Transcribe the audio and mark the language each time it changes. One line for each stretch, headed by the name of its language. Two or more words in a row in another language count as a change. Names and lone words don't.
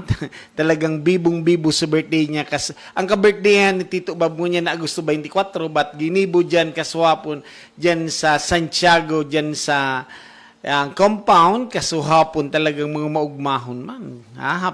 Filipino: Talagang bibong-bibo sa birthday niya. Ang ka-birthday ni Tito Bob niya na Agosto 24,
Bikol: but ginibo dyan kaswapon dyan sa Santiago, dyan sa compound, kasuhapon talagang mga maugmahon man. Ha?